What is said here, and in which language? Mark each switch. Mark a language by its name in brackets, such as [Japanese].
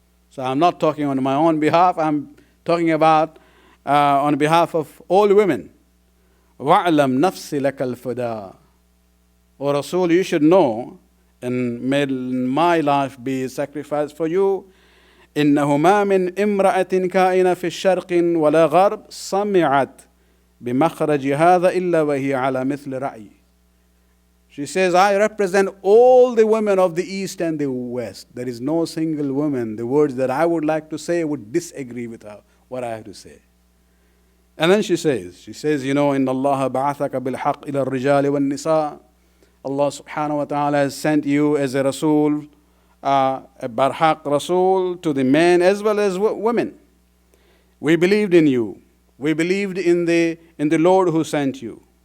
[English] So I'm not talking on my own behalf, I'm talking about on behalf of all women. [Arabic] Wa'lam nafsi lakal fida. [English] O Rasul, you should know, and may my life be sacrificed for you. [Arabic] إنه ما من امرأة كائنة في الشرق ولا غرب سمعت بمخرج هذا إلا وهي على مثل رأي. [English] She says, I represent all the women of the East and the West. There is no single woman, the words that I would like to say would disagree with what I have to say. And then she says, [Arabic] إن الله بعثك بالحق إلى الرجال والنساء. [English] Allah subhanahu wa ta'ala has sent you as a Rasul, a Barhaq Rasul to the men as well as women. We believed in you. We believed in the Lord who sent you.